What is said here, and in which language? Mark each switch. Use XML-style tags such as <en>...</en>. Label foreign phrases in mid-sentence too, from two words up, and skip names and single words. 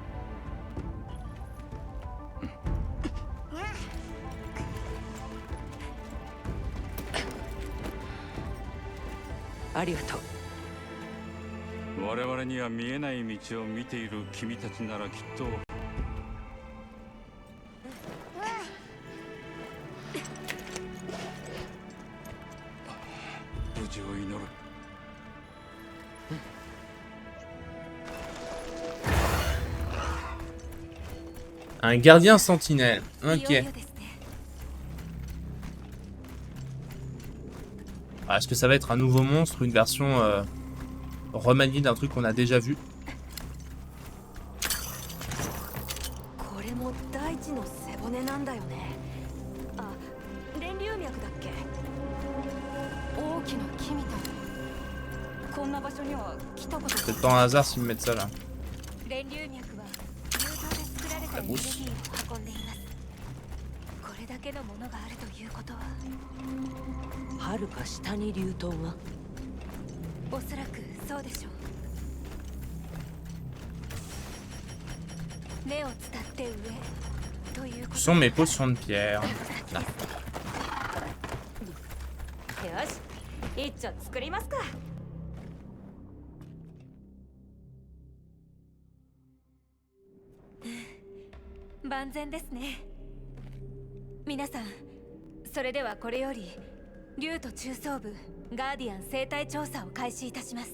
<ja>ありがとう。我々には見えない道を見ている君たちならきっと無事を祈る。</ja> <fr>Un gardien sentinelle. Ok. Ah, est-ce que ça va être un nouveau monstre, une version remaniée d'un truc qu'on a déjà vu?</fr> <ja>これも大地の背骨なんだよね。あ、連流脈だっけ？大きな木みたい。こんな場所には来たこと。</ja> <fr>C'est pas un hasard s'ils me mettent ça là.</fr> <ja>連流脈は流動で作られたエネルギーを運んでいます。これだけのものがあるということは、遥か下に流動が。おそらくそうでしょう。目を伝って上ということ。</ja> <fr>Ce sont mes potions de pierre. Là.</fr> <ja>よし、一丁作りますか。万全ですね。皆さん、それではこれより竜と中層部ガーディアン生態調査を開始いたします。</ja>